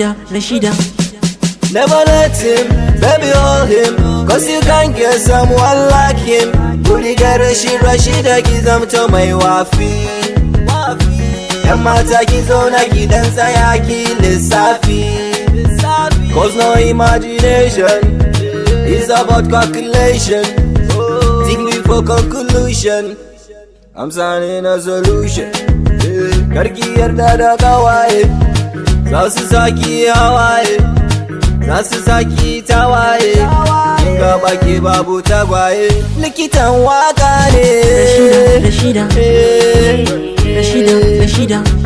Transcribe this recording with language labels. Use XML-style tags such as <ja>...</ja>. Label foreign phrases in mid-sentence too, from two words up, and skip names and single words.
<ha>Rashida.</ha> <en>Never let him, baby, hold him, 'cause you can't get someone like him.</en> <ha>Kudi ga Rashid, Rashida ki zamto mai wafi. Yan mata ki zauna ki dan tsaya ki lissafi.</ha> <en>'Cause no imagination, it's about calculation. Think before conclusion.</en> <ha>Amsa ne na solution. Eh, karki yarda da kawaye. Za su saki hawaye. Za su saki tawaye. Kin ga baki babu tagwaye. Likitan waka ne. Rashida, Rashida. Eh, Rashida, Rashida.</ha>